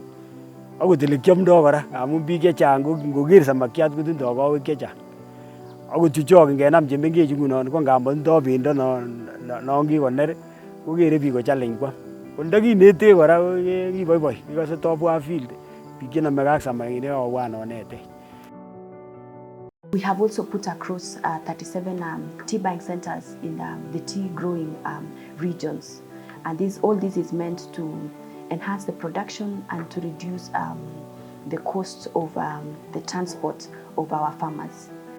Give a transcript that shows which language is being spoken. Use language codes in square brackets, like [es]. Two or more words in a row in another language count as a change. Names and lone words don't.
[kln] Akot elekiomdo kora amun biik chechang ko ngoker samakiat kotindoo kowek chechang. Akot chuchok ngenam chemengech ngunon ko ngap motindoo bendo non kikoner kokere biik ko challenge kwam. Ko ndakinetech kora kiboiboi, kikose tobwat field biik chenomegei ak samakinik akobwan onetech. [en] We have also put across 37 tea buying centers in the tea growing regions. And all this is meant to enhance the production and to reduce the cost of the transport of our farmers.